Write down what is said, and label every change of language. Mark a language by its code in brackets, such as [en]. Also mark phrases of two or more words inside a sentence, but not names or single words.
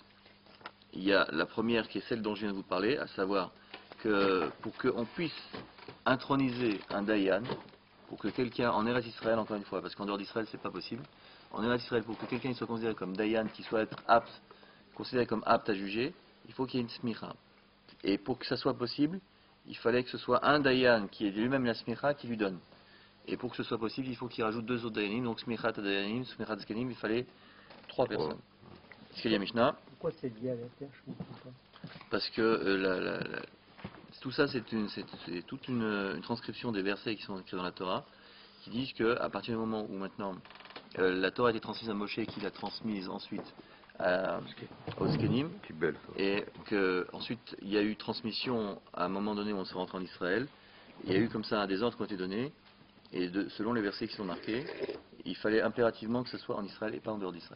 [fr] Il y a la première qui est celle dont je viens de vous parler, à savoir que pour qu'on puisse introniser un dayan, pour que quelqu'un, en Eretz Israël encore une fois, parce qu'en dehors d'Israël c'est pas possible, en Eretz Israël pour que quelqu'un soit considéré comme dayan, qui soit considéré comme apte à juger, il faut qu'il y ait une smicha. Et pour que ça soit possible, il fallait que ce soit un dayan qui ait lui-même la smicha qui lui donne. Et pour que ce soit possible, il faut qu'il rajoute 2 autres dayanim, donc [he] smichat dayanim, smichat zkenim, [fr] il fallait 3 personnes. Ce qu'il y a Mishnah. Pourquoi c'est lié à la terre, je ne comprends pas. Parce que tout ça, c'est toute une transcription des versets qui sont écrits dans la Torah, qui disent qu'à partir du moment où maintenant la Torah a été transmise à Moshe, qui l'a transmise ensuite aux Zkenim, et qu'ensuite il y a eu transmission à un moment donné où on s'est rentré en Israël, il y a eu comme ça des ordres qui ont été donnés, et selon les versets qui sont marqués, il fallait impérativement que ce soit en Israël et pas en dehors d'Israël.